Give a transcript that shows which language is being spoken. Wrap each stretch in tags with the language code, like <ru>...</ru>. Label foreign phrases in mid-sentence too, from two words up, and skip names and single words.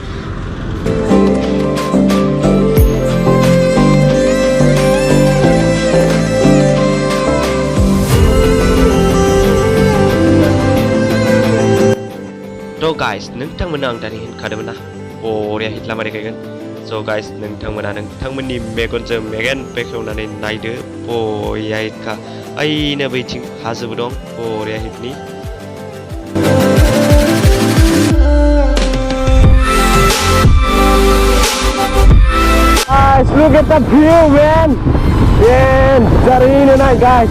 <brx>थ' गाइस नोंथांमोना आं दानि होनखादोंमोन ना बरिया हिट लामा देखायगोन। स' गाइस नोंथांमोना नोंथांमोननि मेगनजों मेगन बेखेवनानै नायदो बरिया हिटखा ओइनो बैथिं हाजोबो दं बरिया हिटनि।</brx> <en>Guys, look at the view, man.</en> <brx>Denjar naik guys.</brx>